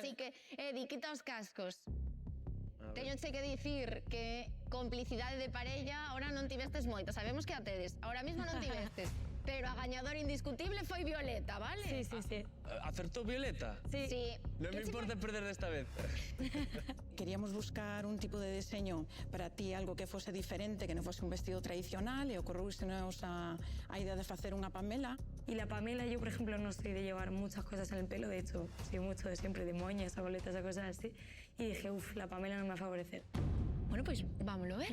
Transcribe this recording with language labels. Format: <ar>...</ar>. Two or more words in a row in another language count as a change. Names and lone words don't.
<gl>así que, Edi, quita os cascos. Teñoche que dicir que complicidade de parella ahora non tivestes moito, sabemos que a tedes, ahora mesmo non tivestes, pero a gañadora indiscutible foi Violeta, vale?</gl> <es>Sí.</es> <gl>Acertou Violeta?</gl> <es>Sí.</es> <gl>Non me importa perder desta vez. Queríamos buscar un tipo de diseño para ti, algo que fose diferente, que non fose un vestido tradicional, e ocorreusenos a idea de facer unha Pamela.</gl> <es>Y la Pamela, yo por ejemplo no soy de llevar muchas cosas en el pelo, de hecho soy mucho de siempre de moñas, boletas o cosas así, y dije, la Pamela no me va a favorecer. Bueno, pues vámonos a ver.</es>